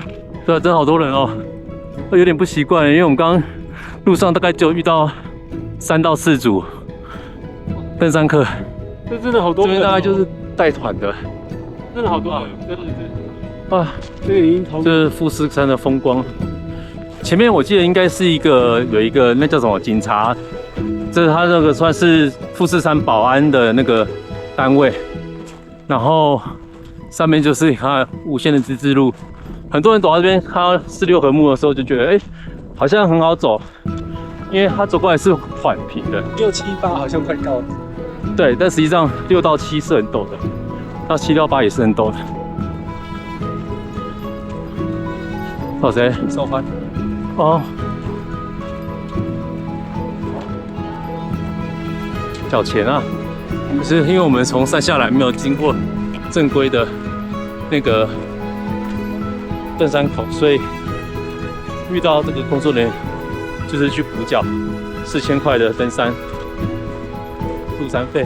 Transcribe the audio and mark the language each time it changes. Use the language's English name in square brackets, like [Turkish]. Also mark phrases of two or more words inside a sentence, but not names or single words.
[Chinese] 對啊，真的好多人哦，有點不習慣，因為我們剛剛路上大概就遇到3到4組登山客，這真的好多人、哦。這邊大概就是帶團的，真的好多人。對。啊，這是富士山的風光。前面我記得應該是有一個那叫什麼警察，這是他那個算是富士山保安的那個單位，然後上面就是看無限的之字路，很多人走到這邊看到是6合目的時候就覺得好像很好走，因為他走過來是緩平的，6、7、8好像快到了。對，但實際上6到7是很陡的，到7到8也是很陡的。找誰？手環。哦，繳錢啊！可是因為我們從山下來沒有經過正規的那個登山口，所以遇到這個工作人員就是去補繳4000塊的登山入山費。